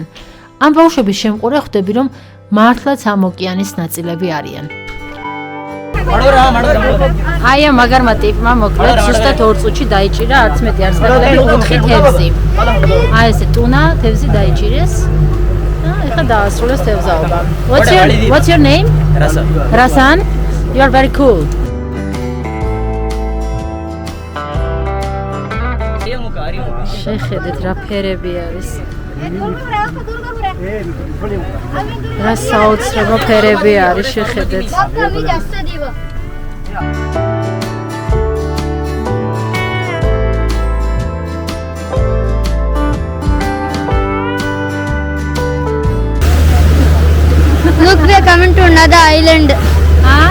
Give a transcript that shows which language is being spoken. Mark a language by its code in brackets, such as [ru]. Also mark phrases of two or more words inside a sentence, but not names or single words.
[ka] ამ ბავშვების შემყურე ხვდები, რომ მართლაც ამ ოკეანის ნაწილები არიან. აი ამ მაგარმა ტიპმა მოკლედ ზუსტად 2 წუთში დაიჭირა არც მეტი არც მეტი 4 თევზი. აი ესე ტუნა თევზი დაიჭირეს. და ეხლა დაასრულეს თევზაობა. [en] What's your name? Rasan. Rasan? You are very cool. [ka] შეხედეთ რა ფერები არის. რა საოცრებო ფერები არის, შეხედეთ. [en] Look, we are coming to another island. Huh?